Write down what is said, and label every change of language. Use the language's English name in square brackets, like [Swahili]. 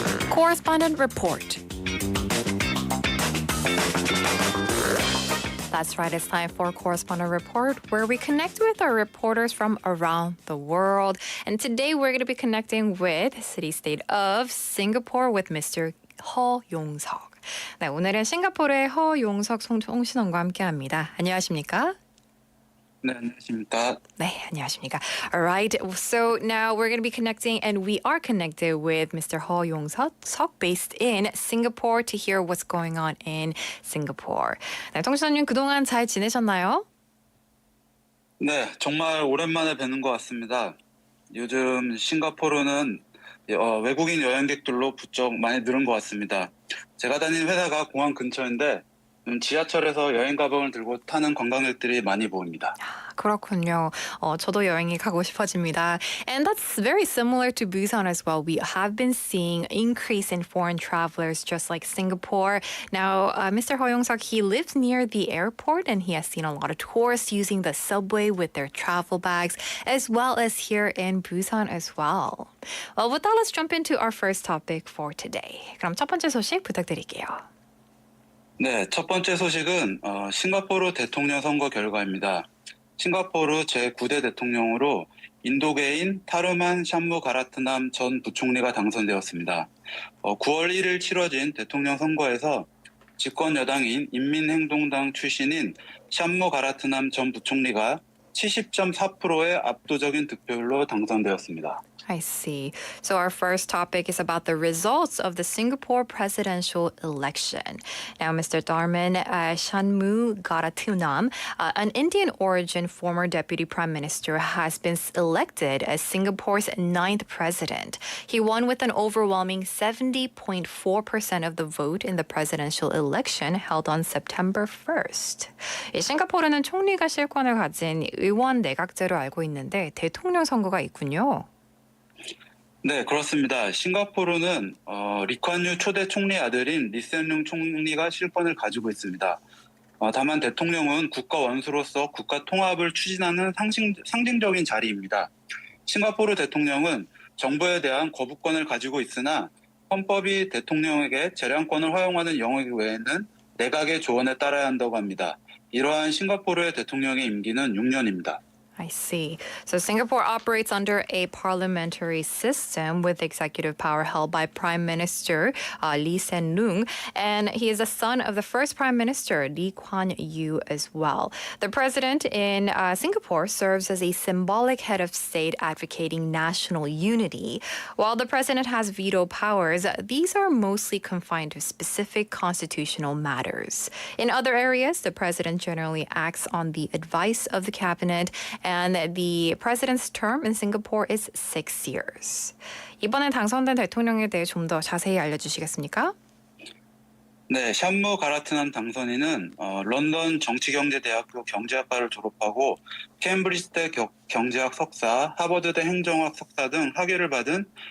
[English] Correspondent Report. That's right, it's time for Correspondent Report, where we connect with our reporters from around the world. And today we're going to be connecting with city-state of Singapore with Mr. [Korean] 허용석. 네, 오늘은 싱가포르의 허용석 송신원과 함께합니다. 안녕하십니까? 네, 안녕하십니까. 네, 안녕하십니까. [English] All right, so now we're going to be connecting, and we are connected with Mr. Ho Yong-seok, based in Singapore, to hear what's going on in Singapore. [Korean] 네, 통신원님 그동안 잘 지내셨나요? 네, 정말 오랜만에 뵙는 것 같습니다. 요즘 싱가포르는 외국인 여행객들로 부쩍 많이 늘은 것 같습니다. 제가 다니는 회사가 공항 근처인데 지하철에서 여행 가방을 들고 타는 관광객들이 많이 보입니다. 그렇군요. 저도 여행이 가고 싶어집니다. [English] And that's very similar to Busan as well. We have been seeing increase in foreign travelers just like Singapore. Now, Mr. Ho Yong-seok, he lives near the airport and he has seen a lot of tourists using the subway with their travel bags, as well as here in Busan as well. Well, with that, let's jump into our first topic for today. [Korean] 그럼 첫 번째 소식 부탁드릴게요. 네, 첫 번째 소식은 싱가포르 대통령 선거 결과입니다. 싱가포르 제9대 대통령으로 인도계인 타르만 샴무가라트남 전 부총리가 당선되었습니다. 9월 1일 치러진 대통령 선거에서 집권 여당인 인민행동당 출신인 샴무가라트남 전 부총리가 70.4%의 압도적인 득표율로 당선되었습니다. [English] I see. So our first topic is about the results of the Singapore presidential election. Now, Mr. Tharman Shanmugaratnam, an Indian origin former deputy prime minister, has been elected as Singapore's 9th president. He won with an overwhelming 70.4% of the vote in the presidential election held on September 1st. [Korean] 싱가포르는 총리가 실권을 가진 의원 내각제로 알고 있는데 대통령 선거가 있군요. 네, 그렇습니다. 싱가포르는 리콴유 초대 총리 아들인 리센룽 총리가 실권을 가지고 있습니다. 다만 대통령은 국가 원수로서 국가 통합을 추진하는 상징적인 자리입니다. 싱가포르 대통령은 정부에 대한 거부권을 가지고 있으나 헌법이 대통령에게 재량권을 허용하는 영역 외에는 내각의 조언에 따라야 한다고 합니다. 이러한 싱가포르의 대통령의 임기는 6년입니다. [English] I see. So Singapore operates under a parliamentary system with executive power held by Prime Minister Lee Hsien-loong, and he is a son of the first Prime Minister Lee Kuan Yew as well. The president in Singapore serves as a symbolic head of state advocating national unity. While the president has veto powers, these are mostly confined to specific constitutional matters. In other areas, the president generally acts on the advice of the cabinet, and the president's term in Singapore is 6 years. [Korean] 이번에 당선된 대통령에 대해 좀 더 자세히 알려주시겠습니까? 네, 샴무가라트남 당선인은 런던 정치경제대학교 경제학과를 졸업하고 케임브리지대 경제학 석사, 하버드대 행정학 석사 등 학위를 받은